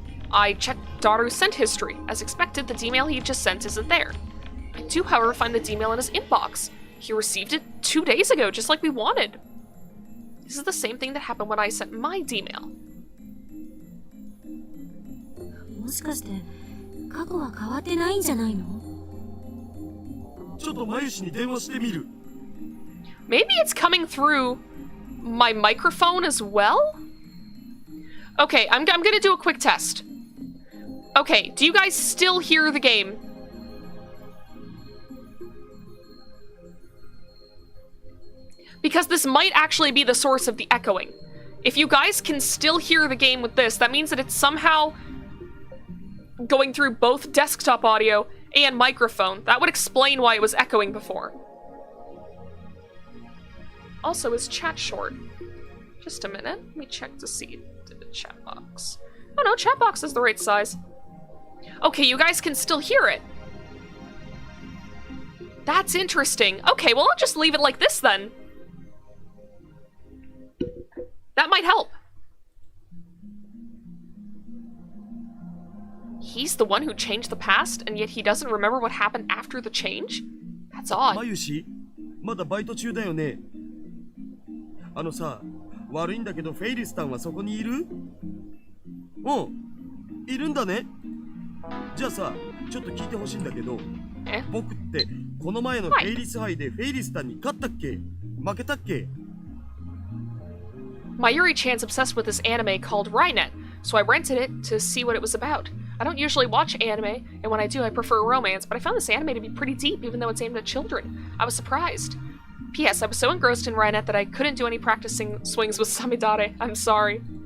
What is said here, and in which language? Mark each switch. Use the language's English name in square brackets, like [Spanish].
[English] I checked Daru's sent history. As expected, the D-mail he just sent isn't there. I do, however, find the D-mail in his inbox. He received it 2 days ago, just like we wanted. This is the same thing that happened when I sent my D-mail. [Japanese] もしかして過去は変わってないんじゃないの？ちょっとマユシに電話してみる。 [English] Maybe it's coming through my microphone as well? Okay, I'm gonna do a quick test. Okay, do you guys still hear the game? Because this might actually be the source of the echoing. If you guys can still hear the game with this, that means that it's somehow going through both desktop audio and microphone. That would explain why it was echoing before. Also, is chat short? Just a minute. Let me check to see the chat box. Oh no, chat box is the right size. Okay, you guys can still hear it. That's interesting. Okay, well, I'll just leave it like this then. That might help. He's the one who changed the past, and yet he doesn't remember what happened after the change? That's odd. [Japanese] マユシ、まだバイト中だよね。さ、悪いんだけどフェイリスタンはそこにいる？うん、いるんだね。じゃあさ、ちょっと聞いてほしいんだけど、僕ってこの前のフェイリス杯でフェイリスタンに勝ったっけ？負けたっけ？ [English] Mayuri-chan's obsessed with this anime called Rynet, so I rented it to see what it was about. I don't usually watch anime, and when I do, I prefer romance, but I found this anime to be pretty deep, even though it's aimed at children. I was surprised. P.S. I was so engrossed in Rynet that I couldn't do any practicing swings with Samidare. I'm sorry.